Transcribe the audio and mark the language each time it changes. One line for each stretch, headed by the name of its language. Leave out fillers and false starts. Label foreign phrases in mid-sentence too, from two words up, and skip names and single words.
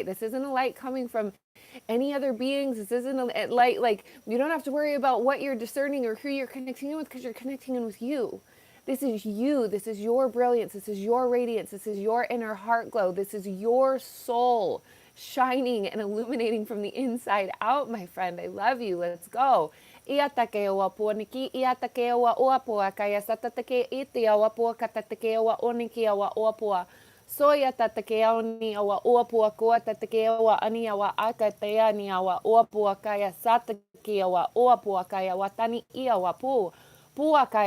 English: This isn't a light coming from any other beings. This isn't a light, like you don't have to worry about what you're discerning or who you're connecting in with, because you're connecting in with you. This is you. This is your brilliance. This is your radiance. This is your inner heart glow. This is your soul shining and illuminating from the inside out, my friend. I love you. Let's go. Iatake o apua niki, iatake o oapua, kaya satatake iti o apua, katatake o oniki o oapua. Soya tatake oni o oapua, kua tatake o ani o akatea ni o oapua, kaya satake o oapua, kaya watani ia o apu.